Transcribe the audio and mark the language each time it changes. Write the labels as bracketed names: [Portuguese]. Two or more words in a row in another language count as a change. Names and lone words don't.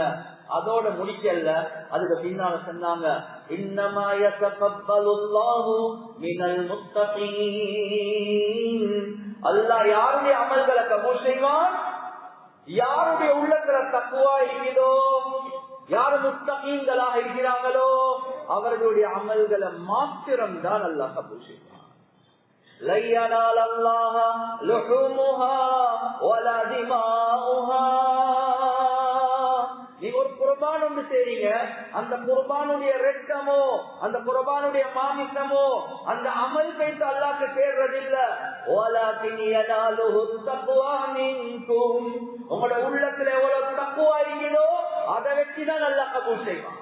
[Tamil] அதோட முடிக்கல, அதுக்கு பின்னால சொன்னாங்க [Arabic] إنما يتقبل الله من المتقين. [Tamil] அல்லாஹ் யாருடைய அமல்களை கபூல் செய்வான்? யாருடைய உள்ளத்துல தக்வா இருக்கிறதோ, யாரு முத்தகீன்களாக இருக்கிறாங்களோ அவர்களுடைய அமல்களை மாத்திரம் தான் அல்லாஹ் கபூல் செய்வான். [Arabic] لن ينال الله لحومها ولا دماؤها. [Tamil] நீங்க ஒரு குர்பான் ஒன்று செய்றீங்க, அந்த குர்பானுடைய இரத்தமோ அந்த குர்பானுடைய மாமிசமோ அந்த அமல் பேச அல்லாஹ்க்கு சேர்றதில்ல. [Arabic] ولكن يناله التقوى منكم. [Tamil] உங்களோட உள்ளத்துல எவ்வளவு தக்வா இருக்குதோ அதை வச்சுதான் அல்லாஹ் கபூல் செய்வான்.